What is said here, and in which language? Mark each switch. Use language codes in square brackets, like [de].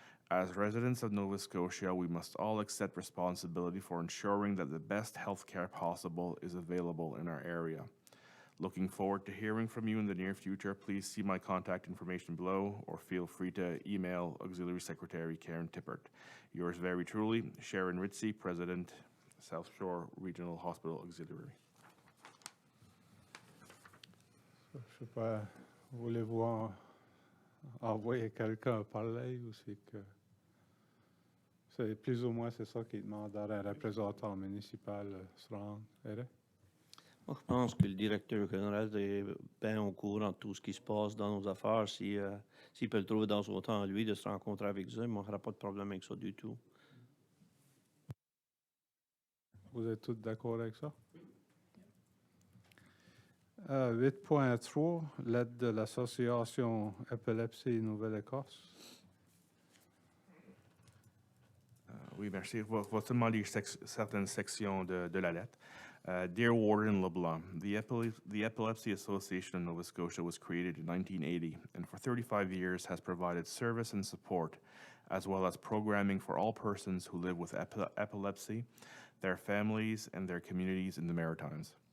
[en] As residents of Nova Scotia, we must all accept responsibility for ensuring that the best health care possible is available in our area. Looking forward to hearing from you in the near future. Please see my contact information below, or feel free to email Auxiliary Secretary Karen Tippert. Yours very truly, Sharon Ritzy, President, South Shore Regional Hospital Auxiliary. [fr] Je sais pas, voulez-vous envoyer quelqu'un parler, ou c'est que c'est plus ou moins c'est ça qui demande à un représentant municipal se rendre? Moi, je pense que le directeur général est bien au courant de tout ce qui se passe dans nos affaires. S'il peut le trouver dans son temps, lui, de se rencontrer avec eux, moi, il n'y aura pas de problème avec ça du tout. Vous êtes tous d'accord avec ça? 8.3, l'aide de l'Association Épilepsie Nouvelle-Écosse. Oui, merci. Je vais seulement lire certaines sections de la lettre. [en] Dear Warden LeBlanc, the Epilepsy Association of Nova Scotia was created in 1980 and for 35 years has provided service and support, as well as programming for all persons who live with epilepsy, their families, and their communities in the Maritimes.